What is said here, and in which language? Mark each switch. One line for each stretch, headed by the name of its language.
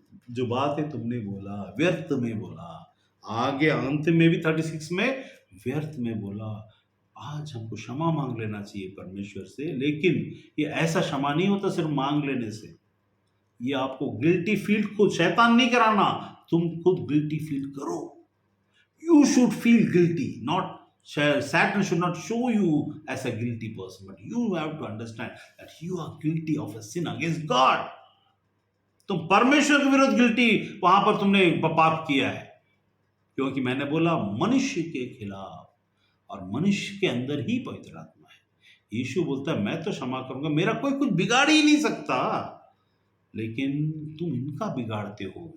Hindi: जो बात है तुमने बोला, व्यर्थ में बोला। आगे अंत में भी 36 में व्यर्थ में बोला। आज हमको क्षमा मांग लेना चाहिए परमेश्वर से, लेकिन ये ऐसा क्षमा नहीं होता सिर्फ मांग लेने से। ये आपको गिल्टी फील, खुद शैतान नहीं कराना, तुम खुद गिल्टी फील करो।
English: You should feel guilty, not Satan should not show you as a guilty person, but you have to understand that you are guilty of a sin against God.
Hindi: तुम परमेश्वर के विरुद्ध गिल्टी, वहां पर तुमने पाप किया है, क्योंकि मैंने बोला मनुष्य के खिलाफ, और मनुष्य के अंदर ही पवित्र आत्मा है। यीशु बोलता है मैं तो क्षमा करूंगा, मेरा कोई कुछ बिगाड़ ही नहीं सकता, लेकिन तुम इनका बिगाड़ते हो।